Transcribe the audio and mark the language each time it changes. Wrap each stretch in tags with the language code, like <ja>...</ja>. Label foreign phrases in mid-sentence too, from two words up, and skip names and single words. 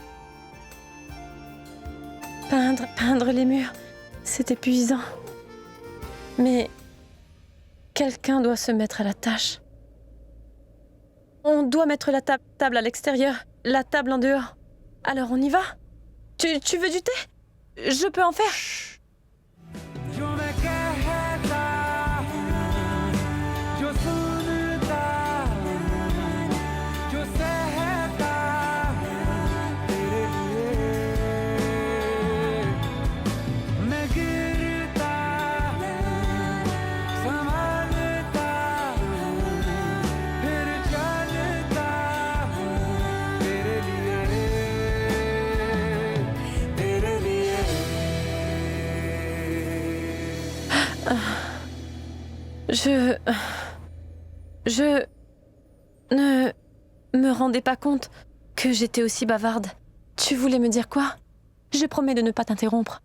<fr>Peindre les murs, c'est épuisant. Mais quelqu'un doit se mettre à la tâche. On doit mettre la table à l'extérieur, la table en dehors. Alors on y va? Tu veux du thé? Je peux en faire.</fr> <hi>जो मैं कहता हूँ, जो सुनता हूँ, जो सहता हूँ तेरे लिए मैं गिरता हूँ, संभलता हूँ, फिर चलता हूँ तेरे लिए तेरे लिए</hi> <fr>Je ne me rendais pas compte que j'étais aussi bavarde. Tu voulais me dire quoi? Je promets de ne pas t'interrompre.</fr>